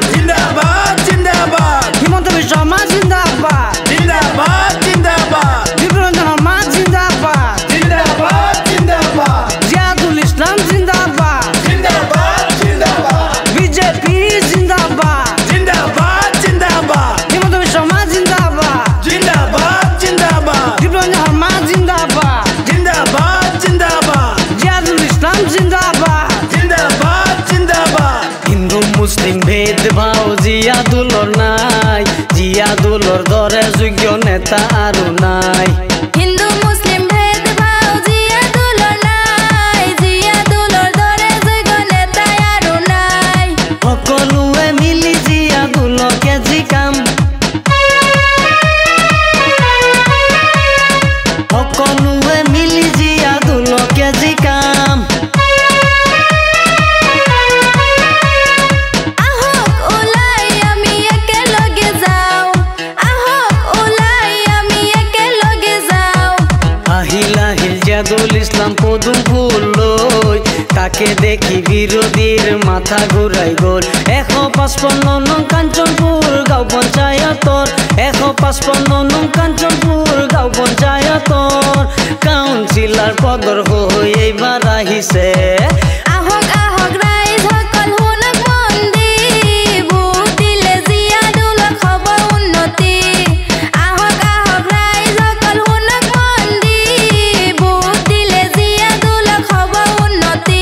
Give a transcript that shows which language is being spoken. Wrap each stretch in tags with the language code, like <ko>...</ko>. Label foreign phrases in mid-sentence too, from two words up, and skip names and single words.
<as>জিন্দাবাদ জিন্দাবাদ, হিমন্ত বিশ্ব শর্মা জিন্দাবাদ জিন্দাবাদ জিন্দাবাদ, দীপরঞ্জন শর্মা জিন্দাবাদ জিন্দাবাদ জিন্দাবাদ, জিয়াদুল ইসলাম জিন্দাবাদ জিন্দাবাদ জিন্দাবাদ, বিজেপি জিন্দাবাদ জিন্দাবাদ জিন্দাবাদ, হিমন্ত বিশ্ব শর্মা জিন্দাবাদ জিন্দাবাদ জিন্দাবাদ, দীপরঞ্জন শর্মা জিন্দাবাদ জিন্দাবাদ জিন্দাবাদ, জিয়াদুল ইসলাম জিন্দাবাদ জিন্দাবাদ জিন্দাবাদ। হিন্দু মুসলিম ভেদভাৱ জিয়াদুলৰ নাই, জিয়াদুলৰ দৰে যোগ্য নেতা আৰু নাই। হিন্দু মুছলিম ভেদভাৱ জিয়াদুলৰ নাই, জিয়াদুলৰ দৰে যোগ্য নেতা আৰু নাই। সকলোৱে মিলি জিয়াদুলকে জিকাম, সকলোৱে মিলি জিয়াদুলকে জিকাম। আহক ওলাই আমি একেলগে যাওঁ, আহক ওলাই আমি একেলগে যাওঁ। আহিল আহিল জিয়াদুল ইসলাম পদুম ফুল লই, তাকে দেখি বিরোধীর মাথা ঘুরাই গোল। 155 নং কাঞ্চনপুর গাঁও পঞ্চায়েতর, 155 নং কাঞ্চনপুর গাঁও পঞ্চায়েতর কাউন্সিলর পদর হই এইবার আহিছে। আহক আহক ৰাইজ সকল শুনক মন দি, ভোট দিলে জিয়াদুলক হ'ব উন্নতি। আহক আহক ৰাইজ সকল শুনক মন দি, ভোট দিলে জিয়াদুলক হ'ব উন্নতি।</as>